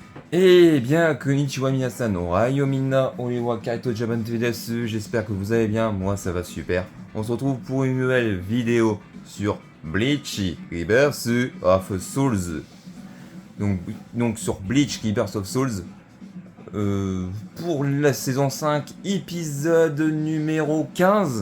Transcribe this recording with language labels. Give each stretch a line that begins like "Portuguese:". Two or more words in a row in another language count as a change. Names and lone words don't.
French: Eh bien,
Japanese: こんにちは皆さん、おはようみんな、俺は kaito japan TV です,
French: j'espère que vous allez bien, moi ça va super. On se retrouve pour une nouvelle vidéo sur Bleach Rebirth of Souls. Donc sur Bleach Rebirth of Souls, pour la saison 5, épisode numéro 15.